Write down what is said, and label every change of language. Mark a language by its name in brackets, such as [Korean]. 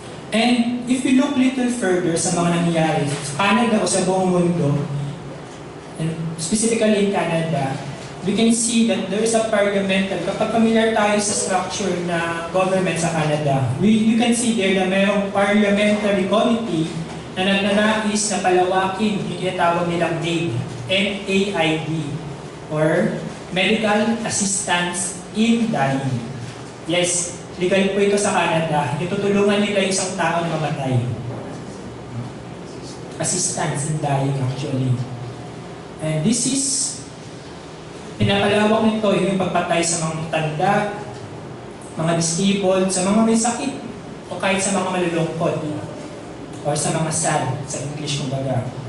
[English] And if we look little further [Filipino] sa mga nangyayari sa Canada o sa buong mundo, [English] and specifically in Canada, we can see that there is a parliamentary, [Filipino] kapag familiar tayo sa structure na government sa Canada, [English] you can see there [Filipino] na mayroong parliamentary committee na nagnanais na palawakin yung tinatawag nilang MAID, M-A-I-D, [English] or Medical Assistance in Dying. [Filipino] Yes, legal po ito sa Canada. Itutulungan nila isang tao na mamatay. [English] Assistance in dying actually. And this is [Filipino] pinapalawak nito yung pagpatay sa mga tanda, mga disabled, sa mga may sakit, o kahit sa mga malulungkot, or sa mga sad, sa English kumbaga.